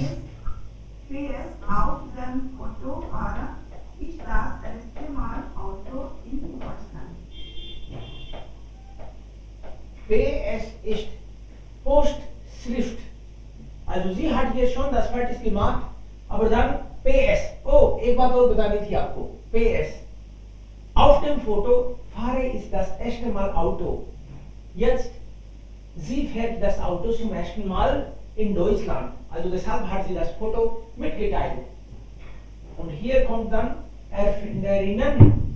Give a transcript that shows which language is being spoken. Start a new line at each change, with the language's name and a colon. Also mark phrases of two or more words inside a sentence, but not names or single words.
German: PS auf dem Foto war ich das erste Mal Auto in Deutschland. PS ist Postschrift. Also sie hat hier schon das fertig gemacht, aber dann PS.
Hindi: Oh, एक बात और बतानी थी आपको.
German: PS. Auf dem Foto fahre ich das erste Mal Auto. Jetzt, sie fährt das Auto zum ersten Mal in Deutschland. Also deshalb hat sie das Foto mitgeteilt. Und hier kommt dann Erfinderinnen.